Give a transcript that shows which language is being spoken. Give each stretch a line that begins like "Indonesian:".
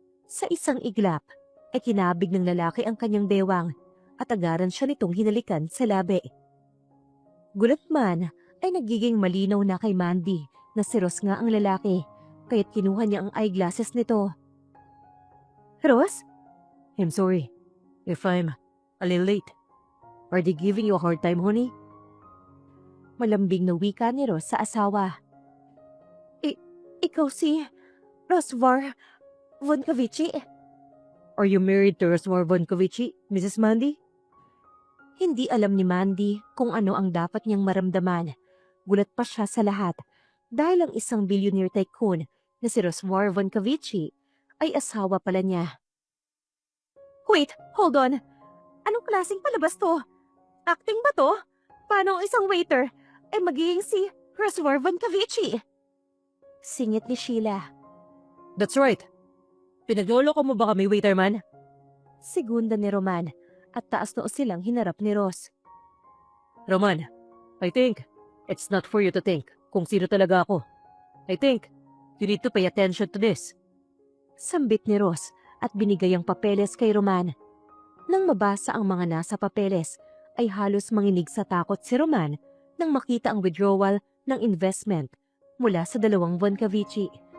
Filipino: Sa isang iglap ay kinabig ng lalaki ang kanyang bewang at agaran siya nitong hinalikan sa labi. Gulat man ay nagiging malinaw na kay Mandy na si Ross nga ang lalaki kaya't kinuha niya ang eyeglasses nito. Ross?
English: I'm sorry if I'm a little late. Are they giving you a hard time, honey?
Filipino: Malambing na wika ni Ross sa asawa. Ikaw si Rosvar Vonkovici?
English: Are you married to Roswar Vonkovici, Mrs. Mandy?
Filipino: Hindi alam ni Mandy kung ano ang dapat niyang maramdaman. Gulat pa siya sa lahat dahil ang isang billionaire tycoon na si Rosvar Vonkovici ay asawa pala niya.
English: Wait, hold on.
Filipino: Anong klaseng palabas to? Acting ba to? Paano ang isang waiter ay magiging si Rosvar Vonkovici? Singit ni Sheila.
English: That's right.
Filipino: Pinagloloko mo ba kami, waiterman? Segunda ni Roman at taas noo silang hinarap ni Ross.
English: Roman, I think it's not for you to think
Filipino: kung sino talaga ako.
English: I think you need to pay attention to this.
Filipino: Sambit ni Ross at binigay ang papeles kay Roman. Nang mabasa ang mga nasa papeles, ay halos manginig sa takot si Roman nang makita ang withdrawal ng investment mula sa dalawang Vonkovici.